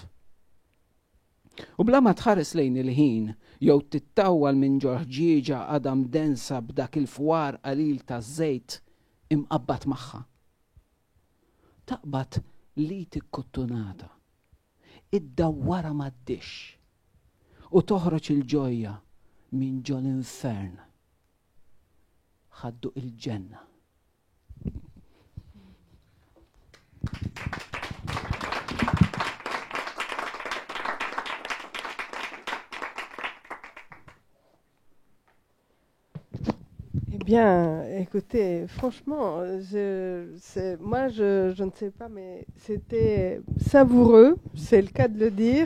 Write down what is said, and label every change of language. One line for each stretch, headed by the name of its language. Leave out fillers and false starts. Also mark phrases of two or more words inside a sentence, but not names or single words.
Maltese: U bla ma tħares lejn il-ħin, jew tittawwal minn ġorġieġa għadha mdensa b'dak il-fwar qalil ta' żejt imqabbat magħha. Taqbad li tikkuttunata, iddawwara mad-dix u toħroġ il-ġojja minn ġo l-infern. Ħaddu il-ġenna.
French: Bien, écoutez, franchement, moi je ne sais pas, mais c'était savoureux, c'est le cas de le dire.